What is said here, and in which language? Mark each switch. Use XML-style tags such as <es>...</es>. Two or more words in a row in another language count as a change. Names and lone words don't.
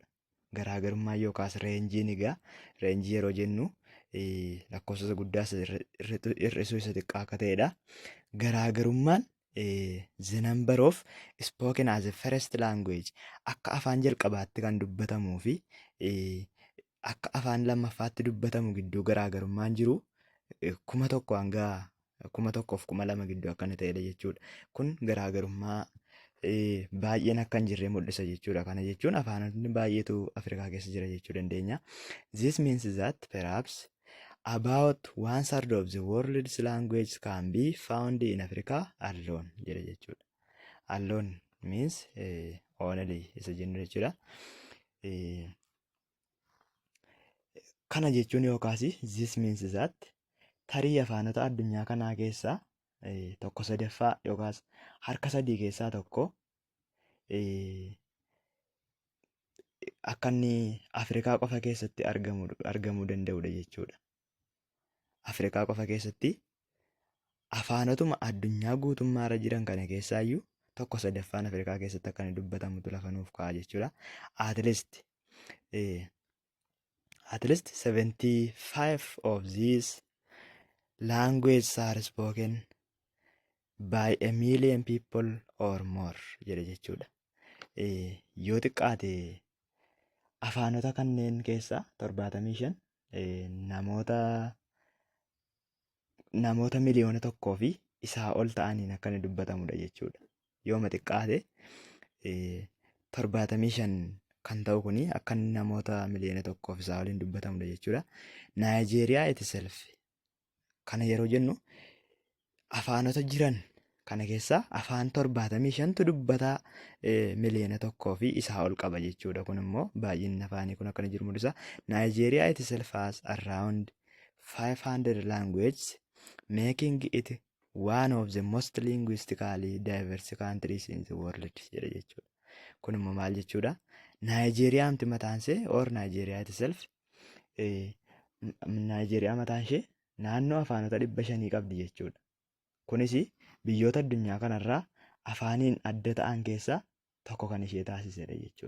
<om>Garaagarummaa yookaas reenjiin egaa reenjii yeroo jennu lakkoofsa guddaas hir'isuu isa xiqqaa akka ta'edha. Garaagarummaan</om> <en>the number of spoken as a first language</en> <om>akka afaan jalqabaatti kan dubbatamuu fi akka afaan lammaffaatti dubbatamu gidduu garaagarummaan jiru 1,000 hanga 1,000 fi 2,000 gidduu akka inni ta'edha jechuudha. Kun garaagarummaa baay'een akka hin jirre mul'isa jechuudha. Kana jechuun afaanonni baay'eetu Afrikaa keessa jira jechuu dandeenya.</om> <en>This means that perhaps about 1/3 of the world's languages can be found in Africa alone</en> <om>jedha jechuudha.</om> <en>Alone means only</en> <om>isa jennu jechuudha. Kana jechuun yookaas</om> <en>this means that</en> <om>tarii afaanota addunyaa kanaa keessaa 1/3 yookaas harka 3 keessaa tokko akka inni Afrikaa qofa keessatti argamuu danda'udha jechuudha. Afrikaa qofa keessatti afaanotuma addunyaa guutummaarra jiran kana keessaayyuu 1/3 Afrikaa keessatti akka inni dubbatamutu lafa nuuf ka'a jechuudha.</om> <en>At least 75 of these languages are spoken by a million people or more</en> <om>jedha jechuudha. Yoo xiqqaate afaanota kanneen keessaa 75 namoota miliyoona 1 fi isaa ol ta'aniin akka inni dubbatamudha jechuudha. Yooma xiqqaate 75 kan ta'u kuni akka namoota miliyoona 1 fi isaa oliin dubbatamudha jechuudha. Naayijeeriyaa itself kana yeroo jennu afaanota jiran kana keessaa afaan 75tu dubbataa miliyoona 1 fi isaa ol qaba jechuudha. Kun immoo baay'inni afaanii kun akkana jiru mul'isa.</om> <en>Naayijeeriyaa itself has around 500 languages making it one of the most linguistically diverse countries in the world</en> <om>jedha jechuudha. Kun immoo maal jechuudha? Naayijeeriyaa mti mataan ishee or Naayijeeriyaa itself Naayijeeriyaa mataan ishee naannoo afaanota 500 qabdi jechuudha. Kunis biyyoota addunyaa kanarraa afaaniin adda ta'an keessaa tokko kan ishee taasisedha jechuudha.</om>